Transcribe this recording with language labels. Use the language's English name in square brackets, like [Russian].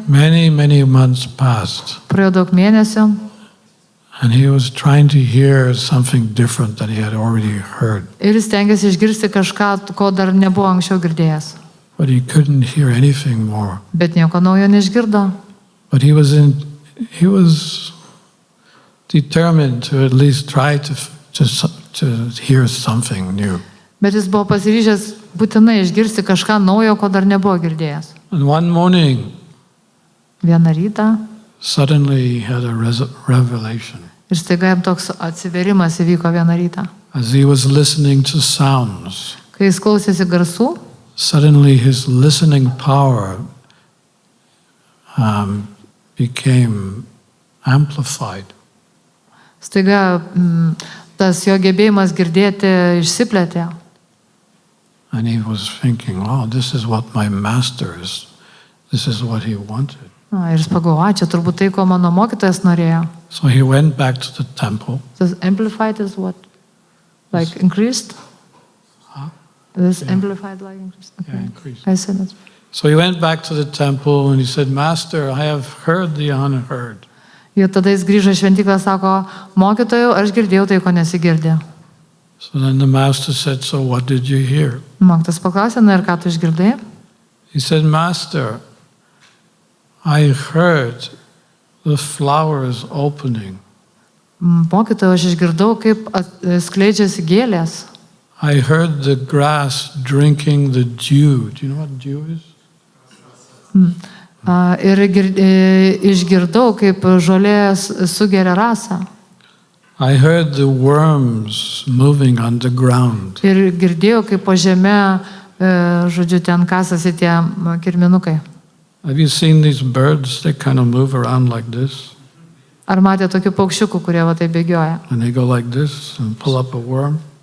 [English] Many months passed. [Lithuanian] Praėjo daug mėnesių. [English] And he was trying to hear something different that he had already heard. [Lithuanian] Ir jis stengiasi išgirsti kažką, ko dar nebuvo anksčiau girdėjęs. [English] But he couldn't hear anything more. [Lithuanian] Bet nieko naujo neišgirdo. [English] But he was determined to at least try to hear something new. [Lithuanian] Bet jis buvo pasiryžęs būtinai išgirsti kažką naujo, ko dar nebuvo girdėjęs. [English] And one morning, [Lithuanian] Vieną rytą [English] suddenly he had a revelation. [Lithuanian] ir staiga jam toks atsiverimas įvyko vieną rytą. [English] As he was listening to sounds, [Lithuanian] Kai jis klausėsi garsų, [English] suddenly his listening power became amplified. [Lithuanian] staiga tas jo gebėjimas girdėti išsiplėtė. [English] And he was thinking, oh, this is what my master is. This is what he wanted. [Lithuanian] Ir jis pagalvojo, čia turbūt tai, ko mano mokytojas norėjo. [English] So he went back to the temple. This amplified is what? Like increased? This amplified like increased? Okay. Yeah, increased. I said that. So he went back to the temple and he said, Master, I have heard the unheard. [Lithuanian] Ir tada jis grįžo į šventyklą, sako, mokytojau, aš girdėjau tai, ko nesigirdė. [English] So then the master said, so what did you hear? [Lithuanian] Mokytojas paklausė, na ir ką tu išgirdai? [English] He said, Master, I heard the flowers opening. [Lithuanian] Mokytojau, aš išgirdau, kaip skleidžiasi gėlės. [English] I heard the grass drinking the dew. Do you know what dew is? [Lithuanian] Ir išgirdau, kaip žolė sugeria rasą. [English] I heard the worms moving underground. [Lithuanian] Ir girdėjau, kaip po žeme, žodžiu, ten kasasi tie kirminukai. [English] Have you seen these birds? They kind of move around like this. [Lithuanian] Ar matė tokių paukščiukų, kurie va taip bėgioja? [English] And they go like this and pull up a worm.